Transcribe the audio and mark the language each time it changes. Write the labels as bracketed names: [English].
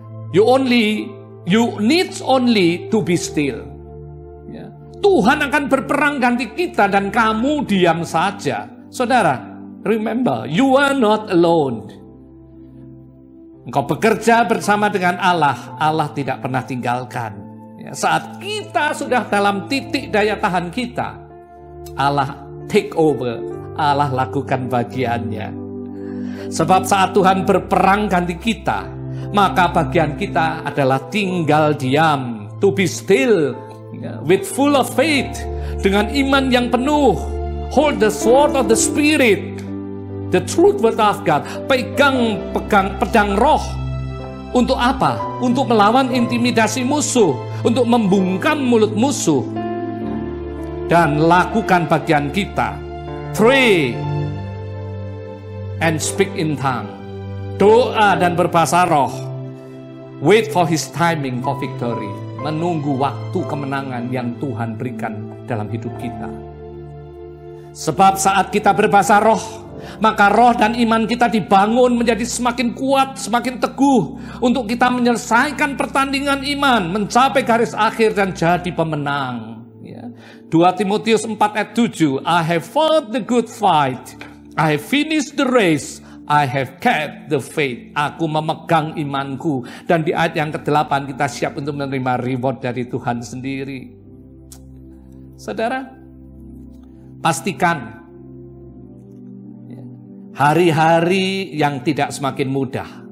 [English] You need only to be still. [Indonesian] Tuhan akan berperang ganti kita dan kamu diam saja. [English] Saudara, remember, you are not alone. [Indonesian] Engkau bekerja bersama dengan Allah, Allah tidak pernah tinggalkan. Saat kita sudah dalam titik daya tahan kita, Allah [English] take over, [Indonesian] Allah lakukan bagiannya. Sebab saat Tuhan berperang ganti kita, maka bagian kita adalah tinggal diam, [English] to be still, with full of faith, [Indonesian] dengan iman yang penuh. [English] Hold the sword of the Spirit, the truth word of God. [Indonesian] Pegang pedang roh. Untuk apa? Untuk melawan intimidasi musuh, untuk membungkam mulut musuh. Dan lakukan bagian kita. [English] Pray and speak in tongue. [Indonesian] Doa dan berbahasa roh. [English] Wait for His timing for victory. [Indonesian] Menunggu waktu kemenangan yang Tuhan berikan dalam hidup kita. Sebab saat kita berbahasa roh, maka roh dan iman kita dibangun menjadi semakin kuat, semakin teguh untuk kita menyelesaikan pertandingan iman, mencapai garis akhir dan jadi pemenang. [English] 2 Timotius 4 ayat 7, I have fought the good fight, I have finished the race, I have kept the faith. [Indonesian] Aku memegang imanku. Dan di ayat yang ke-8 kita siap untuk menerima reward dari Tuhan sendiri. Saudara, pastikan hari-hari yang tidak semakin mudah.